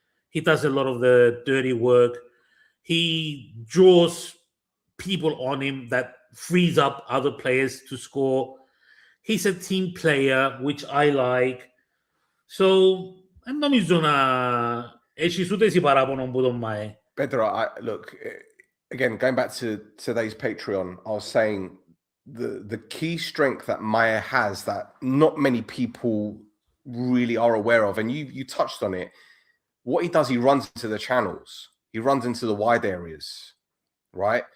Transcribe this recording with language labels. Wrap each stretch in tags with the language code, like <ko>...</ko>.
<en>He does a lot of the dirty work. He draws people on him that frees up other players to score. He's a team player, which I like.</en> <el>So, δεν νομίζω να έχεις ούτε εσύ παράπονο που τον Μαέ.</el> <en>Pedro, look, again, going back to today's Patreon, I was saying the key strength that Maya has that not many people really are aware of, and you touched on it. What he does, he runs into the channels. He runs into the wide areas, right?</en>